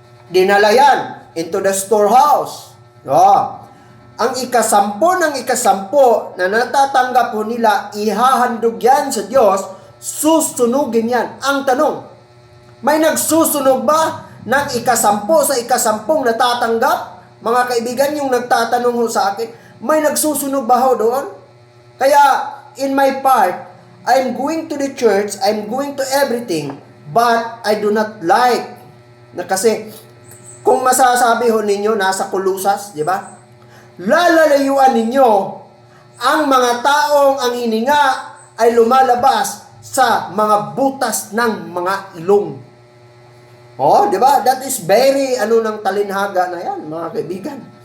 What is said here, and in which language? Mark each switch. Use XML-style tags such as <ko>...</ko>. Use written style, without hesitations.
<tl>Dinala yan</tl> <en>into the storehouse.</en> <tl>Ang ikasampo ng ikasampo na natatanggap po nila, ihahandog yan sa Diyos, susunugin yan. Ang tanong, may nagsusunog ba ng ikasampo sa ikasampung natatanggap? Mga kaibigan, yung nagtatanong ho sa akin, may nagsusunog ba ho doon?</tl> <en>Kaya, in my part, I'm going to the church, I'm going to everything, but I do not like.</en> <tl>Na kasi, kung masasabi ho ninyo, nasa kulusas, di ba? Lalalayuan ninyo ang mga taong ang hininga ay lumalabas sa mga butas ng mga ilong. Di ba?</tl> <en>That is very,</en> <tl>ng talinhaga na yan, mga kaibigan.</tl>